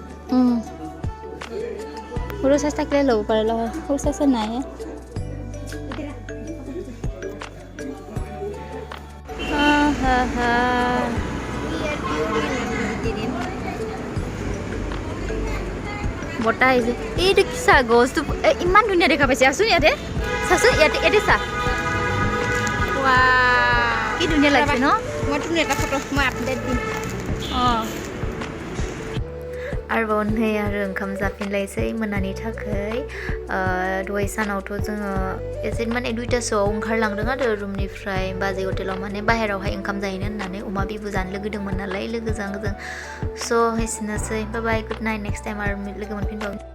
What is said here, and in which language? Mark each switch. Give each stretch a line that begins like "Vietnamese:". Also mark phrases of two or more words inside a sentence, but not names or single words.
Assamese: সৰু চাইজ থাকিলে ল'ব পাৰিলে হয় সৰু চাইজ নাই বতাহ আহিছে এইটো কি চা গছটো ইমান ধুনীয়া দেখা পাইছে আছোন ইয়াতে চাচোন ইয়াতে চা কি ধুনীয়া লাগিছে ন মইতো এটা ফটো মই আপডেট দিম
Bodo: आरोबाव नै आरो ओंखाम जाफिनलायसै मोनानि थाखाय दहाय सानावथ' जोङो एसे माने 2टासोआव ओंखारलांदों आरो रुमनिफ्राय बाजै हटेलाव माने बाहेरावहाय ओंखाम जाहैनो होननानै अमा बिबु जानो लोगोदोंमोन नालाय लोगोजों स' एसेनोसै
English: bye bye good night next time
Bodo: आरो लोगो मोनफिनबावगोन